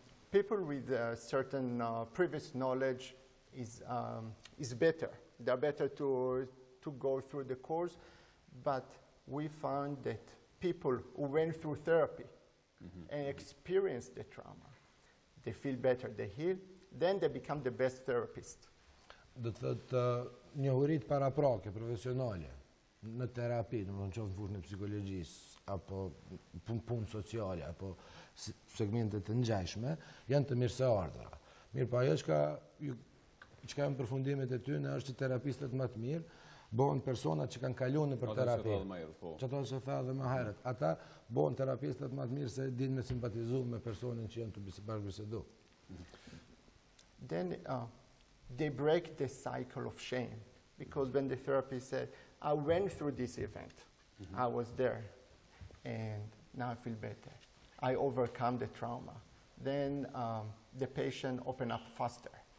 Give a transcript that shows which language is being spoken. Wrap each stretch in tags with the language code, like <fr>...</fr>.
<en>People with certain previous knowledge is better. They're better to go through the course, but we found that people who went through therapy and experienced the trauma, they feel better, they heal, then they become the best therapist.</en> <sq>Do të thotë njohurit paraprake, profesionale, në terapi, në më qoftë në fushën e psikologjisë, apo punë sociale, apo segmentet të ngjashme, janë të mirëseardhura. Mirë, po ajo që ka në përfundimet e tyre është që terapistët më të mirë bëhen personat që kanë kaluar për terapi. Që ato që tha edhe më herët. Ata bëhen terapistët më të mirë se dinë me simpatizu me personin që janë të bashkëbisedu.</sq> <en>Then they break the cycle of shame, because when the therapist said, I went through this event, I was there, and now I feel better. I overcome the trauma. Then the patient open up faster.</en>